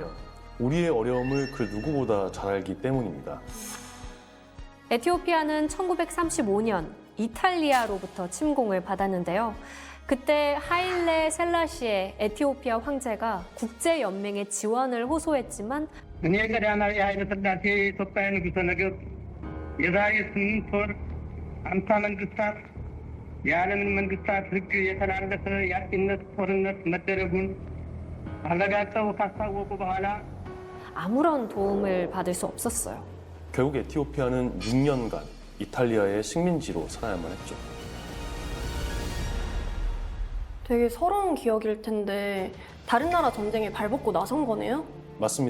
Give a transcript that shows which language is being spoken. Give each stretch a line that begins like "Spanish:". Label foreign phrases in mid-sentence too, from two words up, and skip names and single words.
Korean: 우리의 어려움을 그 누구보다 잘 알기 때문입니다. 에티오피아는 1935년 이탈리아로부터 침공을 받았는데요. 그때 하일레 셀라시의 에티오피아 황제가 국제연맹의 지원을 호소했지만
Amharic: አምሳ መንግስታት የዓለምን መንግስታት ሕግ የተላለፈ የአጥቂነት ጦርነት መደረጉን አረጋግጠው ካስታወቁ በኋላ
Korean: 아무런 도움을 받을 수 없었어요. 결국 에티오피아는 6년간 이탈리아의 식민지로 살아야만 했죠. 되게 서러운 기억일 텐데 다른 나라 전쟁에 발벗고 나선 거네요?